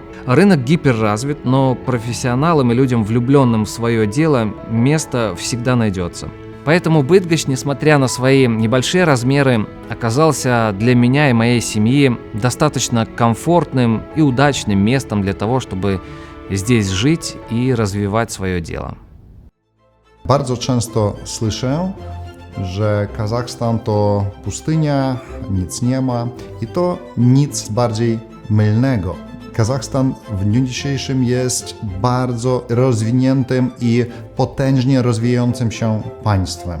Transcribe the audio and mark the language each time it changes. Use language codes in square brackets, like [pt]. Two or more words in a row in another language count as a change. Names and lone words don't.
[ru] Рынок гиперразвит, но профессионалам и людям, влюбленным в свое дело, место всегда найдется. Поэтому Быдгощ, несмотря на свои небольшие размеры, оказался для меня и моей семьи достаточно комфортным и удачным местом для того, чтобы здесь жить и развивать свое дело. [pl] Bardzo często słyszę, że Kazachstan to pustynia, nic nie ma i to nic bardziej mylnego. Kazachstan w dniu dzisiejszym jest bardzo rozwiniętym i potężnie rozwijającym się państwem.